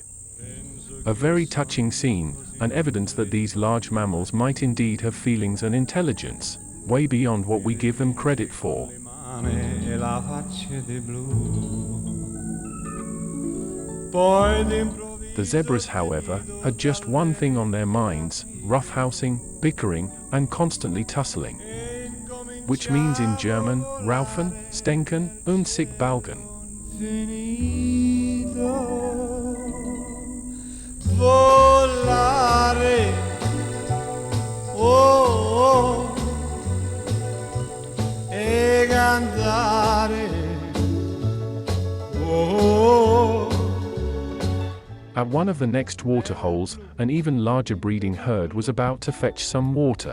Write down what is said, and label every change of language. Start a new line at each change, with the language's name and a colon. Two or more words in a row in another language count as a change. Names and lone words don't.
English: A very touching scene, and evidence that these large mammals might indeed have feelings and intelligence, way beyond what we give them credit for. The zebras, however, had just one thing on their minds: roughhousing, bickering, and constantly tussling. Which means in German,
German: raufen, stenken, und sich balgen.
Italian: Volare. Oh, e cantare. Oh.
English: At one of the next water holes, an even larger breeding herd was about to fetch some water.